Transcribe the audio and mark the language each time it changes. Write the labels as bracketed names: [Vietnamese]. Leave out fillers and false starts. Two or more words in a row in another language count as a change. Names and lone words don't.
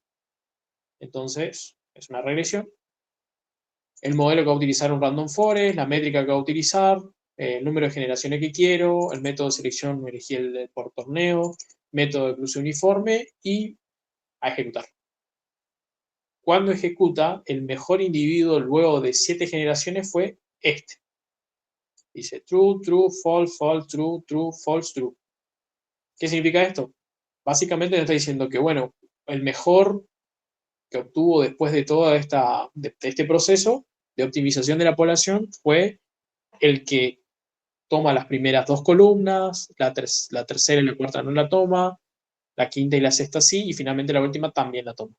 [Spanish] Entonces, es una regresión. El modelo que va a utilizar un [English] random forest, [Spanish] la métrica que va a utilizar, el número de generaciones que quiero, el método de selección, elegí por torneo, método de cruce uniforme y a ejecutar. Cuando ejecuta, el mejor individuo luego de 7 generaciones fue este. Dice [English] true, true, false, false, true, true, false, true. [Spanish] ¿Qué significa esto? Básicamente nos está diciendo que, bueno, el mejor que obtuvo después de todo de este proceso de optimización de la población fue el que toma las primeras dos columnas, la tercera y la cuarta no la toma, la quinta y la sexta sí, y finalmente la última también la toma.